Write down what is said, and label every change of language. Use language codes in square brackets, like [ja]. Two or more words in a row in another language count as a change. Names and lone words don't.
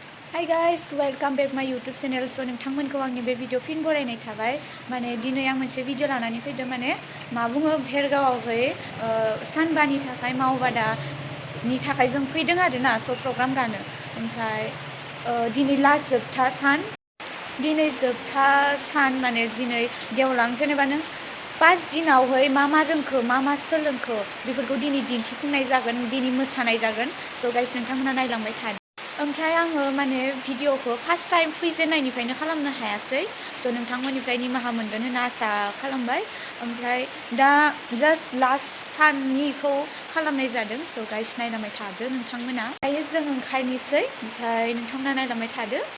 [en] Hi guys, welcome back my YouTube channel. [brx] So नोंथांमोनखौ आंनि बे भिडिअ फिन बरायनाय थाबाय माने दिनै आं मोनसे भिडिअ लानानै फैदों माने मा बुङो भेरगावआवहाय सानबानि थाखाय मावबादानि थाखाय जों फैदों आरोना सो प्रग्राम लानो ओमफ्राय दिनै लास्ट जोबथा सान माने दिनै गेवलां जेनेबा नों 5 दिनावहाय मा रोंखो मा सोलोंखो बेफोरखौ दिनै दिन्थिफुंनाय जागोन दिनै मोसानाय जागोन [en] so guys [brx] नोंथांमोना नायलांबाय थादो ओमफ्राय आङो माने भिडिअखौ [en] first time [brx] फैजेननायनिफ्रायनो खालामनो हायासै स' नोंथांमोननिफ्राय निमाहा मोनगोन होनना आसा खालामबाय ओमफ्राय दा [en] just last [brx] साननिखौ खालामनाय जादों [en] so guys [brx] नायलांबाय थादो नोंथांमोना दायो जों ओंखारनोसै ओमफ्राय नोंथांमोना नायलांबाय थादो